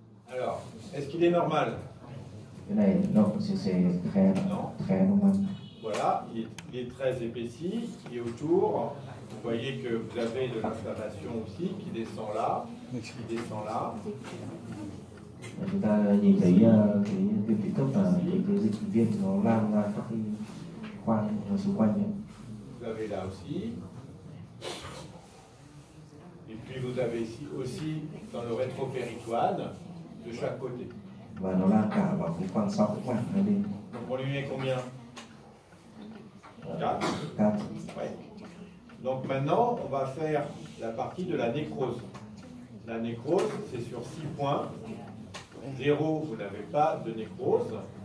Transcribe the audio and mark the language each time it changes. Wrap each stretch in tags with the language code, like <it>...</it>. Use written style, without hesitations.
<fr>Alors, est-ce qu'il est normal?</fr> <vi>Cái này</vi> <fr>c'est très normal. Voilà, il est très épaissi, et autour, vous voyez que vous avez de l'inflammation aussi qui descend là, qui descend là.</fr> <vi>Chúng ta nhìn thấy cái viêm tụy cấp và cái dịch viêm nó lan ra các cái khoang xung quanh ấy.</vi> <fr>Vous avez là aussi. Et puis vous avez ici aussi dans le rétropéritoine de chaque côté.</fr> <vi>Và nó lan cả vào cái khoang sau, khoang hai bên.</vi> <fr>Donc on lui met combien? 4. 4. Ouais. Donc maintenant, on va faire la partie de la nécrose. La nécrose, c'est sur 6 points. 0, vous n'avez pas de nécrose.</fr>